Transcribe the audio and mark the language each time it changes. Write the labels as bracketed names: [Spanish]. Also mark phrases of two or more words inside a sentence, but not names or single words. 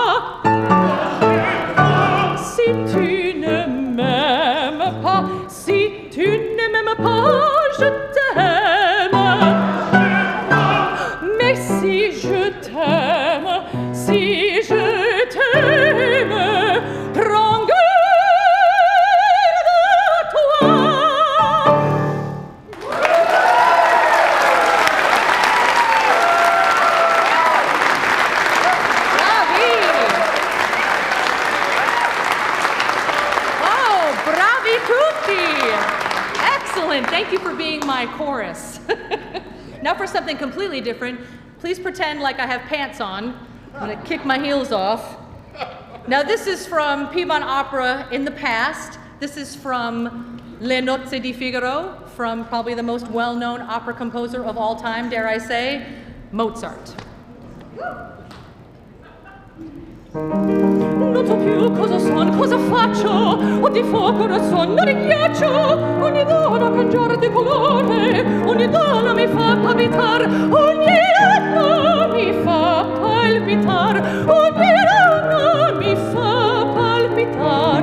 [French] Si tu ne m'aimes pas, si tu ne m'aimes pas, je t'aime. Mais si je t'aime, si je t'aime, prends garde à toi. [Italian] Bravi! Oh, bravi tutti! [English] Excellent. Thank you for being my chorus. Now for something completely different, please pretend like I have pants on. I'm going to kick my heels off. Now this is from Piedmont Opera in the past. This is from Le Nozze di Figaro, from probably the most well-known opera composer of all time, dare I say, Mozart. [Italian] Non so più cosa son, cosa faccio, o di fuoco non son, non di ghiaccio, ogni donna cangiare di colore, ogni donna mi fa palpitar, ogni donna mi fa palpitar, ogni donna mi fa palpitar.